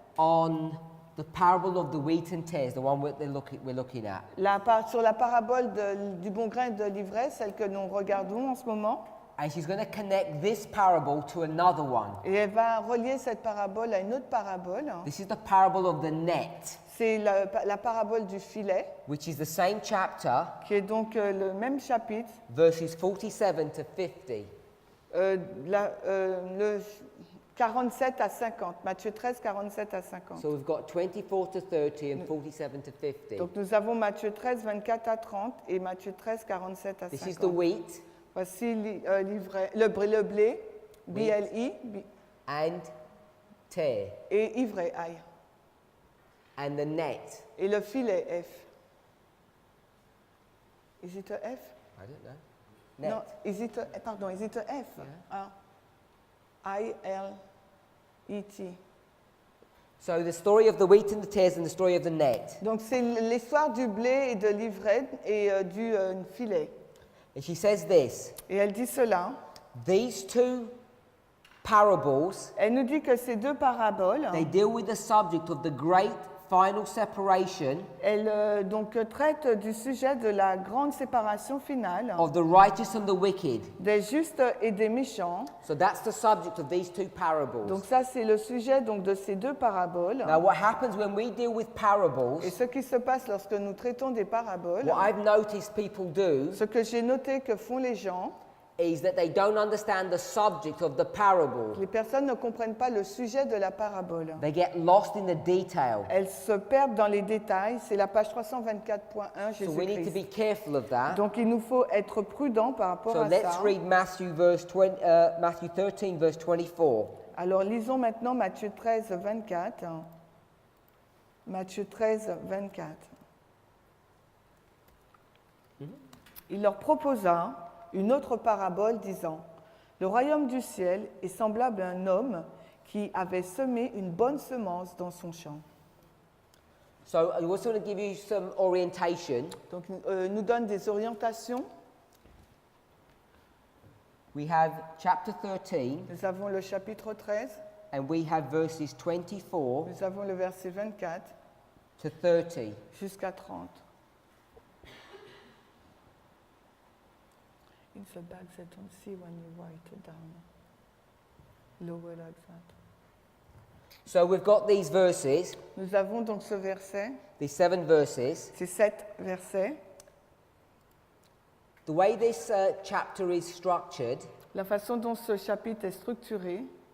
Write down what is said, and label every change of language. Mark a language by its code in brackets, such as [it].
[en] on the parable of the wheat and tares, the one we're looking at. [fr] sur la parabole du bon grain et de l'ivraie, celle que nous regardons en ce moment. [en] And she's going to connect this parable to another one. [fr] Et elle va relier cette parabole à une autre parabole. [en] This is the parable of the net, [fr] C'est la parabole du filet, [en] which is the same chapter, [fr] qui est donc le même chapitre, [en] verses 47 to 50. [fr] le 47 à 50, Matthieu 13, 47 à 50. [en] So we've got 24 to 30 and 47 to 50. [fr] Donc nous avons Matthieu 13, 24 à 30 et Matthieu 13, 47 à 50. [en] This is the wheat [fr] Voici le blé, B-L-I, [en] and tare, [fr] et ivraie, I. [en] and the net. [fr] Et le filet, F. [en] Is it a F? I don't know. Net. [fr] Non, [en] is it a F? Yeah. [fr] I-L-E-T. [en] So the story of the wheat and the tares and the story of the net. [fr] Donc c'est l'histoire du blé et de l'ivraie et du filet. [en] And she says this, [fr] Et elle dit cela. [en] these two parables, [fr] Elle nous dit que ces deux paraboles, [en] they deal with the subject of the great final separation [fr] elles donc traitent du sujet de la grande séparation finale [en] of the righteous and the wicked. [fr] des justes et des méchants. [en] So that's the subject of these two parables. [fr] Donc ça c'est le sujet donc de ces deux paraboles. [en] Now what happens when we deal with parables, [fr] Et ce qui se passe lorsque nous traitons des paraboles, [en] what I've noticed people do [fr] ce que j'ai noté que font les gens, [en] is that they don't understand the subject of the parable. [fr] les personnes ne comprennent pas le sujet de la parabole. [en] They get lost in the detail. [fr] Elles se perdent dans les détails. C'est la page 324.1 [en] So we need to be [fr] Jésus-Christ. [en] careful of that. [fr] Donc il nous faut être prudents par rapport [en] So [fr] à [en] let's [fr] ça. [en] read Matthew 13, verse 24. [fr] Alors lisons maintenant Matthieu 13, 24. Matthieu 13, 24. Il leur proposa une autre parabole disant, « Le royaume du ciel est semblable à un homme qui avait semé une bonne semence dans son champ. [en] So I also want to give you some orientation. » [fr] Donc, nous donne des orientations. [en] We have chapter 13 [fr] Nous avons le chapitre 13, [en] and we have verses 24 [fr] nous avons le verset 24 [en] to 30. [fr] jusqu'à 30. [en] In the back, they don't see when you write it down. Lower like that. So we've got these verses, [fr] Nous avons donc ce verset, [en] these 7 verses. [fr] ces 7 versets. [en] The way this chapter is structured, [fr] La façon dont ce chapitre est structuré,